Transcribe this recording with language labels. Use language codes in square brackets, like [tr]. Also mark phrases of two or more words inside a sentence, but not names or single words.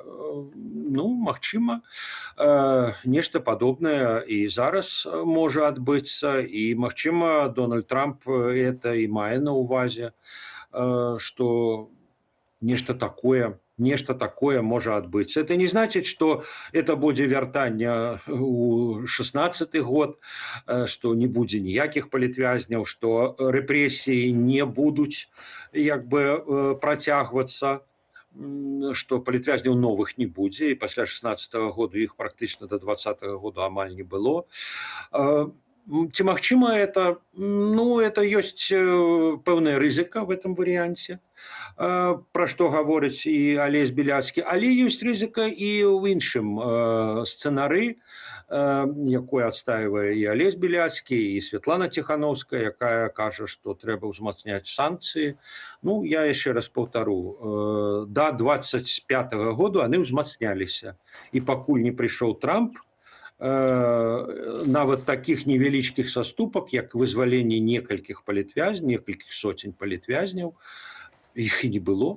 [be] Ну, магчыма, нешта падобнае і зараз можа адбыцца, і магчыма Дональд Трамп это і мае на увазе, што нешта такое можа адбыцца. [ru] Это не значит, что это [be] будзе вяртанне ў 16-й год, што не будзе ніякіх палітвязняў, што рэпрэсіі не будуць як бы працягвацца, што палітвязняў новых не будзе, і пасля 16-го году іх практычна до 20-го году амаль не было. Ці магчыма это? Ну, это ёсць пэўная рызыка [ru] в этом [be] варыянце, пра што гаворыць і Алесь Беляцкі, але ёсць рызыка і ў іншым сцэнары, якой адстаивае і Алесь Беляцкі, і Святлана Ціхановская, якая кажа, што трэба ўзмацняць санкцыі. Ну, я яшчэ раз паўтару, да 25-го году яны ўзмацняліся, і пакуль не прыйшоў Трамп, нават таких невялічкіх саступак, як вызваленне некалькіх палітвязняў, некалькіх соцень палітвязняў, іх і не было.